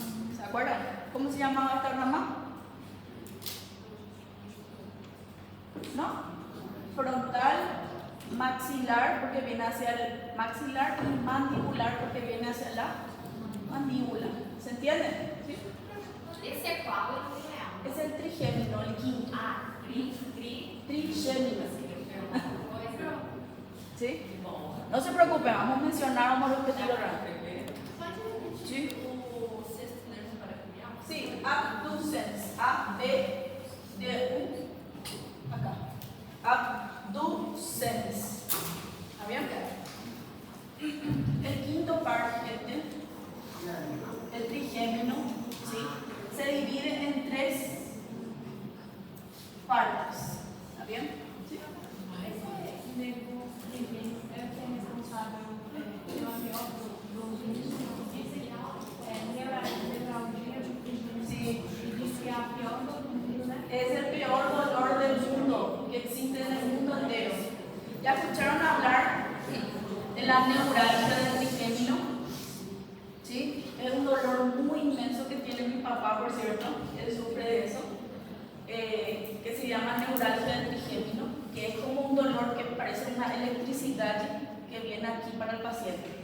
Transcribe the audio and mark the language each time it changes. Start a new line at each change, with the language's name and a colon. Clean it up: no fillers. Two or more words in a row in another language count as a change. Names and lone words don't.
Spanish: ¿Se acuerdan? ¿Cómo se llamaba esta rama? ¿No? Frontal, maxilar, porque viene hacia el maxilar, y mandibular, porque viene hacia la mandíbula. ¿Se entiende? ¿Sí?
Portuguese: Esse é qual?
Spanish: Es el trigémino, el quinto. Ah, Trigémino.
Portuguese: coisa.
Spanish: ¿Sí? No se preocupen, vamos a mencionar, vamos a repetirlo rápido. ¿Sí?
Portuguese: O sexto nervo paracrimial?
Spanish: Sí, abducens. A-B-D-U. Acá. Abducens. ¿Está bien? El quinto par, gente, el trigémino, ¿sí? Se divide en 3 partes. ¿Está bien? ¿Sí?
Portuguese: Esse nervo trigêmeo é o que é responsável pela pior neuralgia do trigêmeo.
Spanish: Sí.
Portuguese: E diz que é a pior do mundo, né?
Spanish: Es el peor dolor del mundo que existe en el mundo entero. ¿Ya escucharon hablar de la neuralgia del trigémino? ¿Sí? Es un dolor muy inmenso que tiene mi papá, por cierto. Él sufre de eso. Que se llama neuralgia del trigémino, que es como un dolor que parece una electricidad que viene aquí para el paciente.